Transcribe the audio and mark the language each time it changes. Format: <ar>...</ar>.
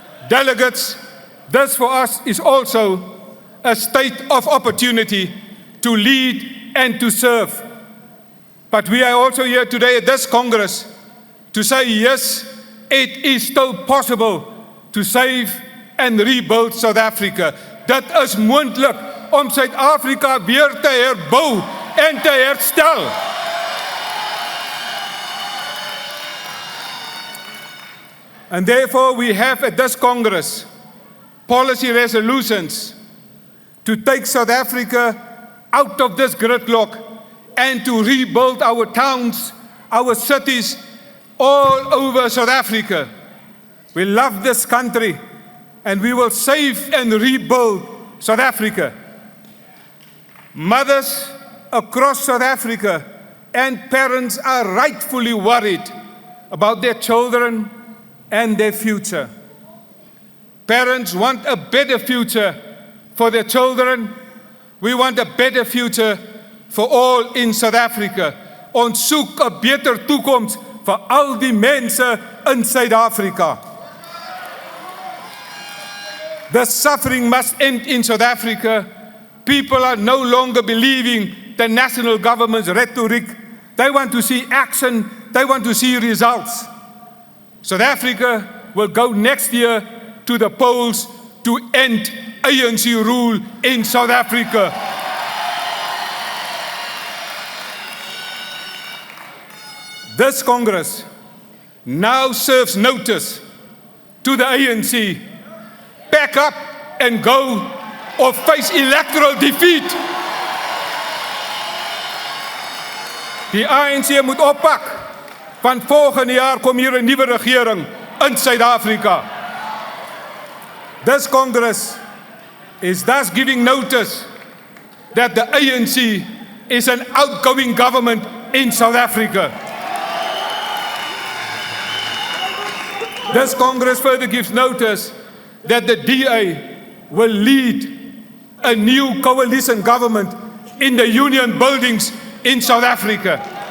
<en>Delegates, this for us is also a state of opportunity to lead and to serve. But we are also here today at this Congress to say, yes, it is still possible to save and rebuild South Africa.</en> <af>Dit is moontlik om Suid-Afrika weer te herbou en te herstel.</af> <en>And therefore we have at this Congress policy resolutions to take South Africa out of this gridlock and to rebuild our towns, our cities, all over South Africa. We love this country and we will save and rebuild South Africa. Mothers across South Africa and parents are rightfully worried about their children and their future. Parents want a better future for their children. We want a better future for all in South Africa.</en> <af>Ons soek 'n beter toekoms vir al die mense in Suid-Afrika.</af> <en>The suffering must end in South Africa. People are no longer believing the national government's rhetoric. They want to see action. They want to see results. South Africa will go next year to the polls to end ANC rule in South Africa. This Congress now serves notice to the ANC. Pack up and go or face electoral defeat.</en> <af>Die ANC moet oppak, want volgende jaar kom hier 'n nuwe regering in Suid-Afrika.</af> <en>This Congress is thus giving notice that the ANC is an outgoing government in South Africa. This Congress further gives notice that the DA will lead a new coalition government in the union buildings in South Africa.</en>